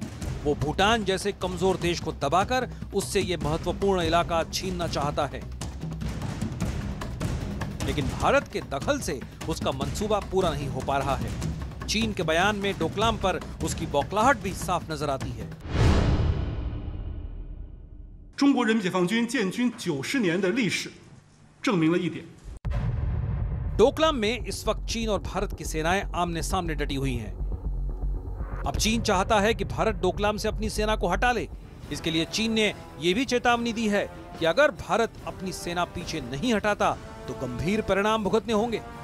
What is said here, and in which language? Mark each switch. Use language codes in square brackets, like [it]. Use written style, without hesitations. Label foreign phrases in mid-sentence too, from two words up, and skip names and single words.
[hi] वो भूटान जैसे कमजोर देश को दबाकर उससे यह महत्वपूर्ण इलाका छीनना चाहता है, लेकिन भारत के दखल से उसका मंसूबा पूरा नहीं हो पा रहा है। चीन के बयान में डोकलाम पर उसकी बौखलाहट भी साफ नजर आती है। [zh] 中国人民解放军建军90年的历史证明了一点。 [hi] डोकलाम में इस वक्त चीन और भारत की सेनाएं आमने सामने डटी हुई हैं। अब चीन चाहता है कि भारत डोकलाम से अपनी सेना को हटा ले। इसके लिए चीन ने यह भी चेतावनी दी है कि अगर भारत अपनी सेना पीछे नहीं हटाता तो गंभीर परिणाम भुगतने होंगे।